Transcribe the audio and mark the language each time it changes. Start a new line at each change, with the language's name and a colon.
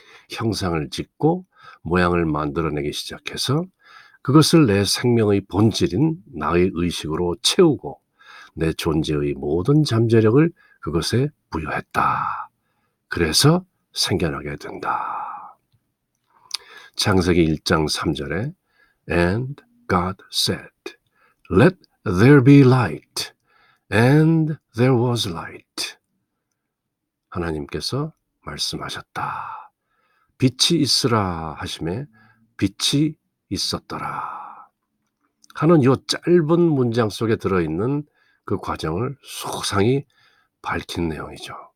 Korean: 형상을 짓고 모양을 만들어내기 시작해서 그것을 내 생명의 본질인 나의 의식으로 채우고 내 존재의 모든 잠재력을 그것에 부여했다. 그래서 생겨나게 된다. 창세기 1장 3절에
English: And God said, Let there be light. And there was light.
Korean: 하나님께서 말씀하셨다. 빛이 있으라 하심에 빛이 있었더라. 하는 이 짧은 문장 속에 들어있는 그 과정을 소상히 밝힌 내용이죠.